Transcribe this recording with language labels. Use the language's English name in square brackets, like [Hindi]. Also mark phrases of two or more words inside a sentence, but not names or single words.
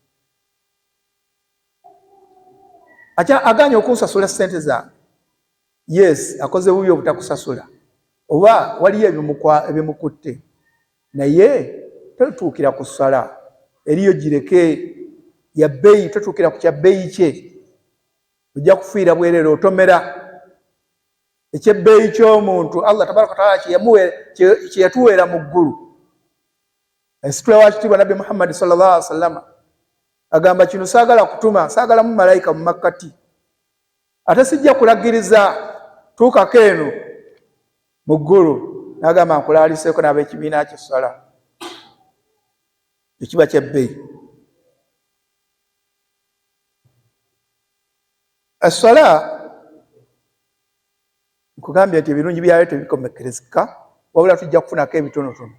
[Ganda] Aganya okunsasula ssente zange, yes, akoze bubi obutakusasula, oba waliyo ebimukutte, naye totuukira ku ssala. Eriyo gireke ya bbeeyi, totuukira ku kya bbeeyi kye, ojja kufiira bwereere otomera. Ekyebbeeyi ky'omuntu Allah [Arabic] تبارك وتعالى [Ganda] kye yatuweera mu ggulu. Esitula wa kitiibwa Nabbi Muhammad [Arabic] صلى الله عليه وسلم [Ganda] agamba kino saagala kutuma, saagala mu malayika mu makkati, ate sijja kulagiriza tuukako eno mu ggulu, n'agamba nkulaaliseeko n'ab'ekibiina ky'essala. Ekiba kyebbeeyi. Essala nkugambye nti ebirungi byayo tebikomekerezeka, wabula tujja kufunako ebitonotono.